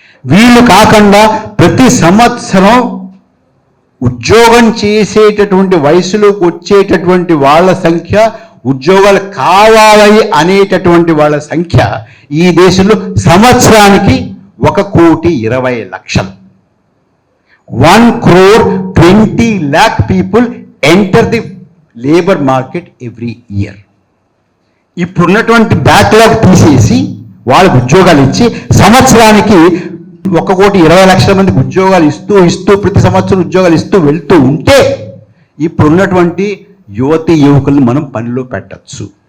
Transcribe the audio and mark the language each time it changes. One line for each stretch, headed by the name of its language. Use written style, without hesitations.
Telugu: వీళ్ళు కాకుండా ప్రతి సంవత్సరం ఉద్యోగం చేసేటటువంటి వయసులోకి వచ్చేటటువంటి వాళ్ళ సంఖ్య, ఉద్యోగాలు కావాలి అనేటటువంటి వాళ్ళ సంఖ్య ఈ దేశంలో సంవత్సరానికి 1,20,00,000.
English: 1,20,00,000 people enter the labor market every year.
Telugu: ఇప్పుడున్నటువంటి బ్యాక్లాగ్ తీసేసి వాళ్ళకు ఉద్యోగాలు ఇచ్చి సంవత్సరానికి 1,20,00,000 మందికి ఉద్యోగాలు ఇస్తూ ప్రతి సంవత్సరం ఉద్యోగాలు ఇస్తూ వెళ్తూ ఉంటే, ఇప్పుడున్నటువంటి యువకులను మనం పనిలో పెట్టచ్చు.